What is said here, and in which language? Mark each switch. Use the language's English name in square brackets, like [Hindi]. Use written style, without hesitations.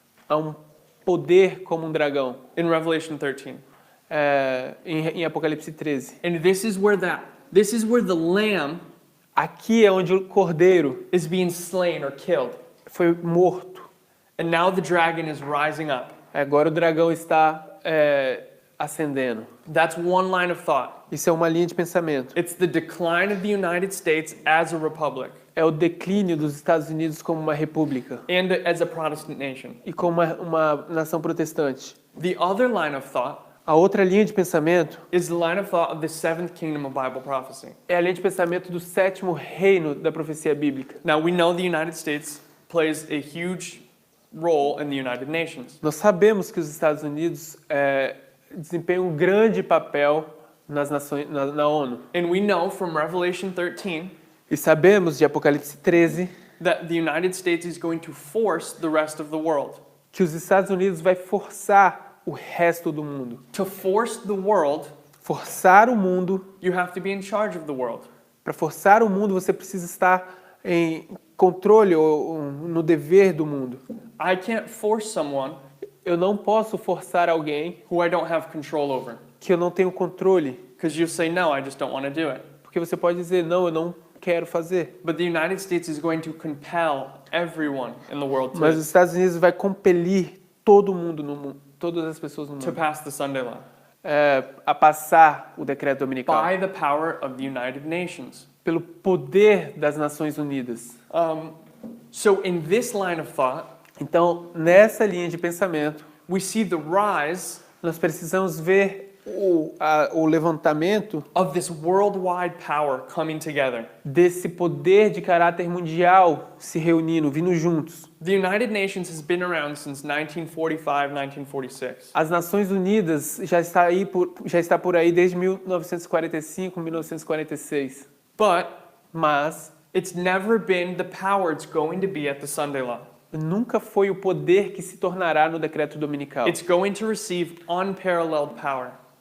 [Portuguese] a um poder como um dragão, [English] in Revelation 13. [Portuguese] em Apocalipse 13. [English] And this is where the lamb [Portuguese] Aqui é onde o cordeiro [English] is being slain or killed. [Portuguese] foi morto. [English] And now the dragon is rising up. [Portuguese] Agora o dragão está ascendendo. [English] That's one line of thought. [Portuguese] Isso é uma linha de pensamento. [English] It's the decline of the United States as a republic [Portuguese] É o declínio dos Estados Unidos como uma república [English] and as a Protestant nation. [Portuguese] e como uma nação protestante. [English] The other line of thought [Portuguese] A outra linha de pensamento [English] is the line of thought of the seventh kingdom of Bible prophecy. [Portuguese] é a linha de pensamento do sétimo reino da profecia bíblica. [English] Now, we know the United States plays a huge role in the United Nations. [Portuguese] Nós sabemos que os Estados Unidos desempenham um grande papel nas nações, na ONU. [English] And we know from Revelation 13 [Portuguese] E sabemos de Apocalipse 13 [English] that the United States is going to force the rest of the world. [Portuguese] que os Estados Unidos vai forçar o resto do mundo. [English] To force the world, [Portuguese] Forçar o mundo, [English] you have to be in charge of the world. [Portuguese] para forçar o mundo você precisa estar em controle ou no dever do mundo. [English] I can't force someone [Portuguese] Eu não posso forçar alguém [English] who I don't have control over. [Portuguese] que eu não tenho controle, [English] Because you say, no, I just don't want to do it. [Portuguese] porque você pode dizer não, eu não quero fazer. [English] But the United States is going to compel everyone in the world [Portuguese] Mas os Estados Unidos vai compelir todo mundo no mundo, todas as pessoas no [English] to [Portuguese] mundo, [English] pass the Sunday law [Portuguese] a passar o decreto dominical [English] by the power of the United Nations. [Portuguese] pelo poder das Nações Unidas. [English] So in this line of thought, [Portuguese] Então, nessa linha de pensamento, [English] we see the rise [Portuguese] nós precisamos ver o levantamento [English] of this worldwide power coming together. [Portuguese] desse poder de caráter mundial se reunindo, vindo juntos. [English] The United Nations has been around since 1945, 1946. [Portuguese] As Nações Unidas já está por aí desde 1945, 1946. Mas [English] It's never been the power it's going to be at the Sunday law. [Portuguese] nunca foi o poder que se tornará no decreto dominical. [English] It's going to receive unparalleled power.